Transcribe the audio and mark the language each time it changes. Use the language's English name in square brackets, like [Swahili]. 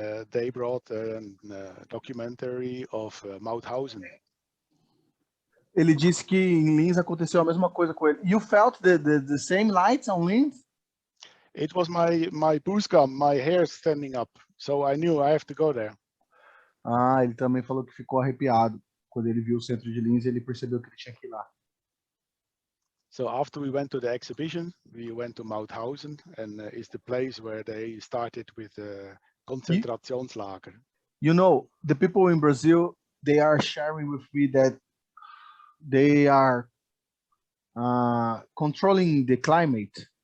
[English] They brought a documentary of Mauthausen. [Portuguese] Ele disse que em Linz aconteceu a mesma coisa com ele. [English] You felt the same lights on Linz? It was my boozgum, my hair standing up. So I knew I have to go there. [Portuguese] Ah, ele também falou que ficou arrepiado. Quando ele viu o centro de Linz, ele percebeu que ele tinha que ir lá. [English] So after we went to the exhibition, we went to Mauthausen, and it's the place where they started with Konzentrationslager. You know, the people in Brazil, they are sharing with me that they are controlling the climate.